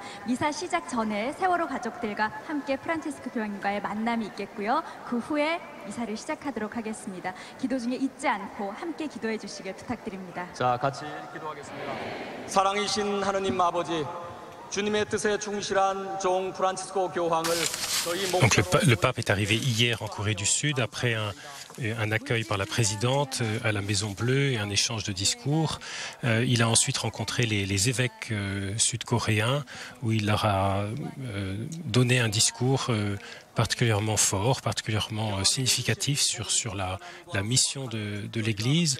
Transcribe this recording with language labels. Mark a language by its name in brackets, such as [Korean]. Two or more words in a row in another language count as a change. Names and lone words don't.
[Korean] 미사 시작 전에 세월호 가족들과 함께 프란치스코 교황님과의 만남이 있겠고요. 그 후에 미사를 시작하도록 하겠습니다. 기도 중에 잊지 않고 함께 기도해 주시길 부탁드립니다. 자, 같이 기도하겠습니다. 사랑이신 하느님 아버지, 주님의 뜻에 충실한 종 프란치스코 교황을 [French] Donc le pape est arrivé hier en Corée du Sud après un accueil par la présidente à la Maison Bleue et un échange de discours. Il a ensuite rencontré les évêques sud-coréens où il leur a donné un discours particulièrement fort, particulièrement significatif sur la mission de l'Église.